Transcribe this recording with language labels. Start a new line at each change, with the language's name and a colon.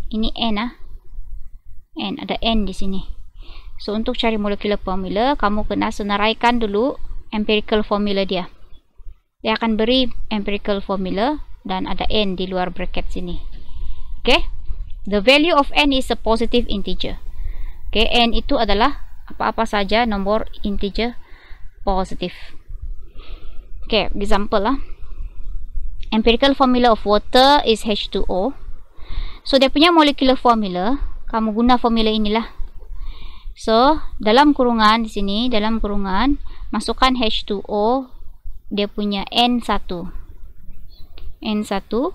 Malay: Ini N N, ada N di sini. So, untuk cari molecular formula, kamu kena senaraikan dulu empirical formula dia. Dia akan beri empirical formula dan ada N di luar bracket sini. Okay.
English: The value of N is a positive integer. Okay.
Malay: N itu adalah apa-apa saja nomor integer positif.
English: Okay. Example lah. Empirical formula of water is H2O.
Malay: So, dia punya molecular formula, kamu guna formula inilah. So, dalam kurungan di sini, dalam kurungan, masukkan H2O, dia punya N1. N1.